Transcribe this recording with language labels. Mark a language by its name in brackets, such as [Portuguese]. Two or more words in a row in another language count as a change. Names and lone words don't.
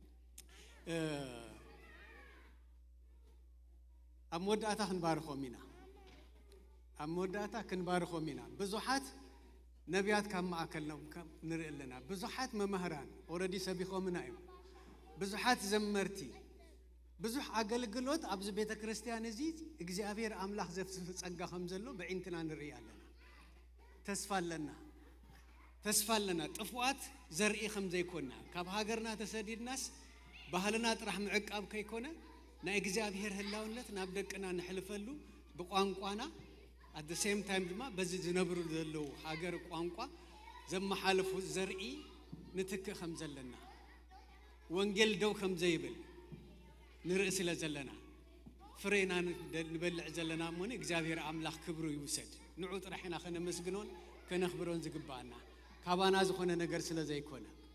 [Tigrinya] ኣብ መወዳእታ ክንባርኾም ኢና ኣብ መወዳእታ ክንባርኾም ኢና ብዙሓት ነቢያት ካብ ማእከልና ንርኢ ኣለና ብዙሓት መምህራን ኦልሬዲ ሰቢኾምና እዮም ብዙሓት ዘመርቲ ብዙሕ ኣገልግሎት ኣብዚ ቤተ ክርስቲያን እዚ እግዚአብሔር ኣምላኽ ዘፍስፍ ጸጋ ከም ዘሎ ብዒንትና ንርኢ ኣለና ተስፋ ኣለና ጥፉኣት ዘርኢ ከም ዘይኮንና ካብ ሃገርና ተሰዲድናስ ባህልና ጥራሕ ምዕቃብ ከይኮነ ናይ እግዚአብሔር ህላውነት ናብ ደቅና ንሕልፈሉ ብቋንቋና [English] at the same time [Tigrinya] ድማ በዚ ዝነብሩ ዘለው ሃገር ቋንቋ ዘመሓልፉ ዘርኢ ንትክእ ከም ዘለና ወንጌል ደው ከም ዘይብል ንርኢ ስለ ዘለና ፍሬና ንበልዕ ዘለና እሞኒ እግዚአብሔር ኣምላኽ ክብሩ ይውሰድ ንዑ ጥራሕና ከነመስግኖን ከነኽብሮን ዝግባአና ካባና ዝኾነ ነገር ስለ ዘይኮነ